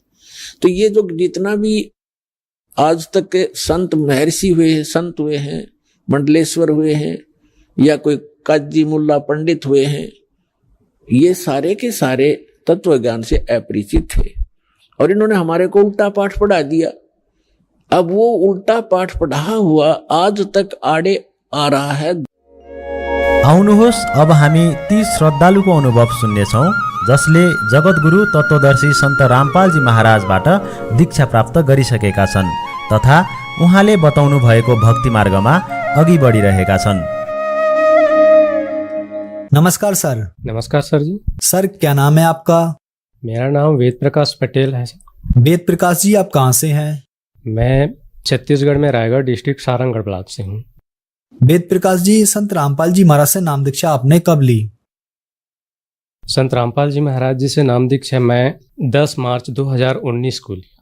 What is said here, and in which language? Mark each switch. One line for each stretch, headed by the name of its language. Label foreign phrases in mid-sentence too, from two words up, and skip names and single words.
Hindi: तो ये जो जितना भी आज तक के संत महर्षि हुए हैं, संत हुए हैं, मंडलेश्वर हुए हैं, या कोई काजी मुल्ला पंडित हुए हैं, ये सारे के सारे तत्व ज्ञान से अपरिचित थे और इन्होंने हमारे को उल्टा पाठ पढ़ा दिया। अब वो उल्टा पाठ पढ़ा हुआ आज तक आड़े आ रहा है।
Nepali: आउनुहोस् अब हामी ती श्रद्धालुको अनुभव सुन्नेछौँ जसले जगतगुरु तत्वदर्शी सन्त रामपालजी महाराजबाट दीक्षा प्राप्त गरिसकेका छन् तथा उहाँले बताउनु भएको भक्ति मार्गमा अघि बढिरहेका छन्।
Hindi: नमस्कार सर। नमस्कार सर जी। सर क्या नाम है आपका? मेरा नाम वेद प्रकाश पटेल है सर। वेद प्रकाश जी, आप कहाँ से हैं? मैं छत्तीसगढ़ में रायगढ़ डिस्ट्रिक्ट सारंगढ़ ब्लॉक से हूँ। वेद प्रकाश जी, संत रामपाल जी महाराज से नाम दीक्षा आपने कब ली? संत रामपाल जी महाराज जी से नाम दीक्षा मैं 10 मार्च 2019 को ली।